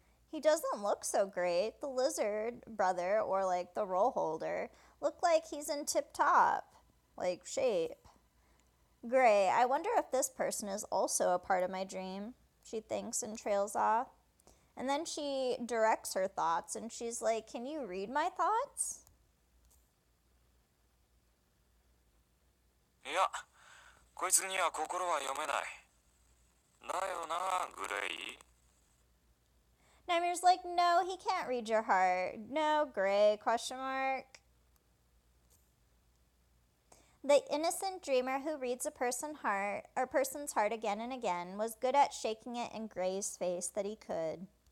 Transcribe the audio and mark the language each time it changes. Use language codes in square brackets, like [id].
[en] He doesn't look so great. The lizard brother, or like the roll holder, look like he's in tip-top, like, shape. Gray, I wonder if this person is also a part of my dream, she thinks and trails off. And then she directs her thoughts and she's like, can you read my thoughts? [ja] いや、こいつには心は読めない。だよな、グレイ。 [en] Nightmare's like, no, he can't read your heart. No, Gray, ? The innocent dreamer who reads a person's heart again and again was good at shaking it in Gray's face that he could.